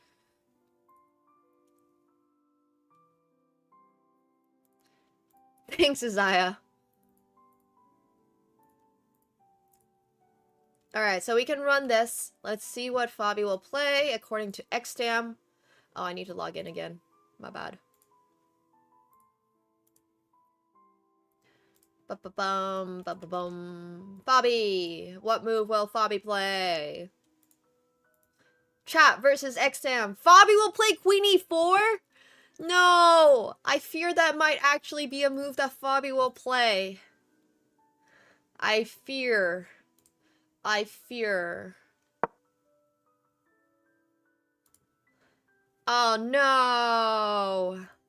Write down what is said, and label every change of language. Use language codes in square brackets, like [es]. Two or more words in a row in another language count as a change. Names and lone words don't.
[en] Thanks, Isaiah. Alright, so we can run this. Let's see what Fabi will play according to Xtam. Oh, I need to log in again. My bad. Ba-ba-bum, ba-ba-bum. Fabi! What move will Fabi play? Chat versus Xtam. Fabi will play queen e4? No! I fear that might actually be a move that Fabi will play. I fear. Oh no!